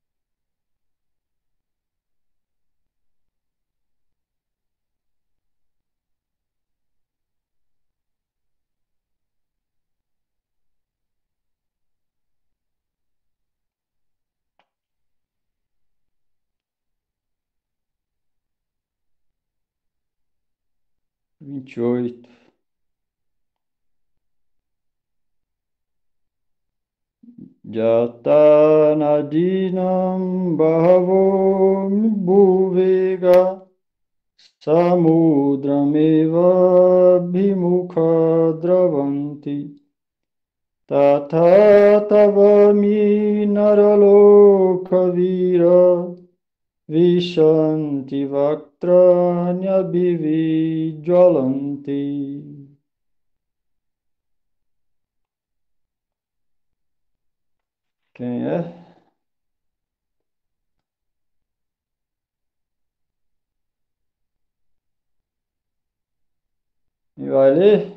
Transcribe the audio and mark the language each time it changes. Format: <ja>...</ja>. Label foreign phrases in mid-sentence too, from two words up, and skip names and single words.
<pt>Vinte e oito.</pt> <sa>यथा नदीनां बहवो अम्बुवेगाः समुद्रमेव अभिमुखा द्रवन्ति तथा तवामी नरलोकवीरा विशन्ति वक्त्राणि अभिविज्वलन्ति.</sa> <pt>Quem é? Quem vai ler?</pt>